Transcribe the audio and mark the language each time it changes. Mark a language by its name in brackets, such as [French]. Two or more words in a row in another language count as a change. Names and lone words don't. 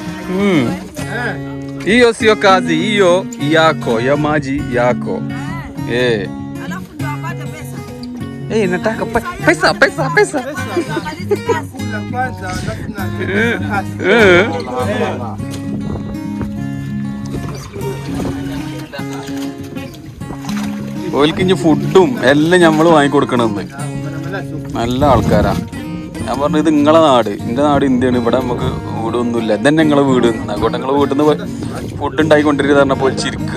[Swahili] Hiyo sio kazi, hiyo yako, ya maji yako. Alafu ndio apate pesa. Nataka pesa. Kula kwanza, alafu na kazi. [Malayalam] ഓൽക്കിഞ്ഞ് ഫുഡും എല്ലാം നമ്മൾ വാങ്ങിക്കൊടുക്കണമെന്ന്. നല്ല ആൾക്കാരാ. ഞാൻ പറഞ്ഞു ഇത് നിങ്ങളെ നാട്, എൻ്റെ നാട് ഇന്ത്യയാണ്, ഇവിടെ നമുക്ക് വീടൊന്നുമില്ല, ഇതന്നെ നിങ്ങളെ വീട്. ആയിക്കോട്ടെ, നിങ്ങളെ വീട്ടിൽ നിന്ന് ഫുഡ് ഉണ്ടായിക്കൊണ്ടിരിക്കുക പറഞ്ഞപ്പോൾ ചിരിക്കുക.